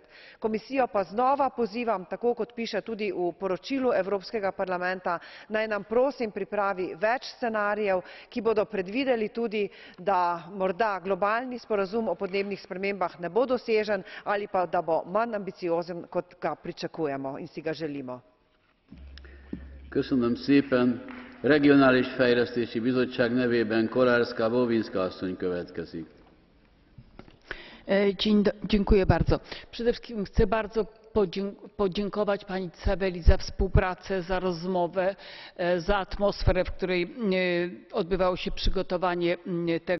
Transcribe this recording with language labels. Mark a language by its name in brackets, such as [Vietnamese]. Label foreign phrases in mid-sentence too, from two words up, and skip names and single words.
[Slovenian] Komisijo pa znova pozivam, tako kot piše tudi v poročilu Evropskega parlamenta, naj nam prosim pripravi več scenarijev, ki bodo predvideli tudi, da morda globalni sporazum o podnebnih spremembah ne bo dosežen ali pa da bo manj ambiciozen, kot ga pričakujemo in si ga želimo. [Hungarian] Köszönöm szépen. Regionális Fejlesztési Bizottság nevében Kolárska-Bobinska asszony következik. [Polish] Dziękuję bardzo. Przede wszystkim chcę bardzo podziękować pani Tzaveli za współpracę, za rozmowę, za atmosferę, w której odbywało się przygotowanie tego